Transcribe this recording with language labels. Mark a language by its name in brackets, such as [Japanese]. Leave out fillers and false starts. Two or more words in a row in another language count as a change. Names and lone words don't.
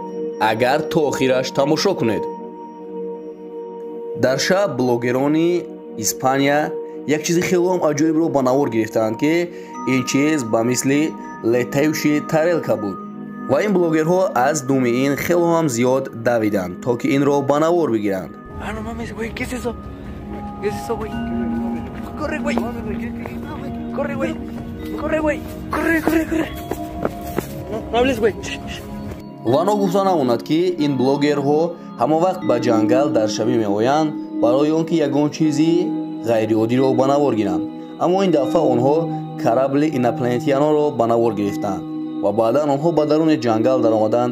[Tajik] Агар то охираш тамошо кунед. дар шаб блогерони Испания як чизи хелом аҷоибро ба навор гирифтанд ки ин чиз ба мисли [Russian] летающий тарелка [Tajik] буд. Ва ин блогерҳо аз думи ин хелом зиёд давиданд то ки инро ба навор бигиранд. [Spanish] Corre, güey. Corre, güey. Corre, güey. Corre, corre, corre. No hables, güey. [Tajik] Вано гуфта намонад ки ин блогерҳо ҳама вақт ба ҷангал дар шабӣ меоянд барои он ки ягон чизи ғайриоддиро ба навор гиранд. Аммо ин дафъа онҳо корабли инопланетиянонро ба навор гирифтанд ва баъдан онҳо ба даруни ҷангал даромаданд.